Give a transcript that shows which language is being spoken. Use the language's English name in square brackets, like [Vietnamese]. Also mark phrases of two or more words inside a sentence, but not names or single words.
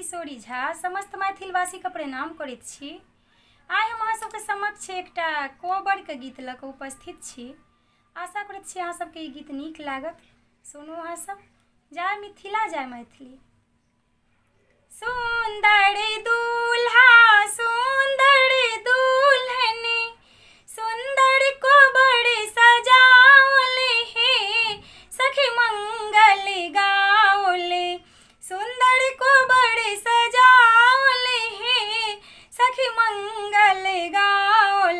[Maithili] गौरी झा समस्त मैथिलवासी के प्रणाम करैत छी। आइ हम अहाँ सबके समक्ष एकटा कोबर के गीत लऽ कऽ उपस्थित छी। आशा करैत छी अहाँ सबके ई गीत नीक लागत। सुनू अहाँ सब। जय मिथिला जय मैथिली। सुंदर दूल्हा सुंदर दुल्हन सुंदर कोबर सजावल हे सखी मंगल गावल। सुंदर कोबर सजावल हे सखी मंगल गावल।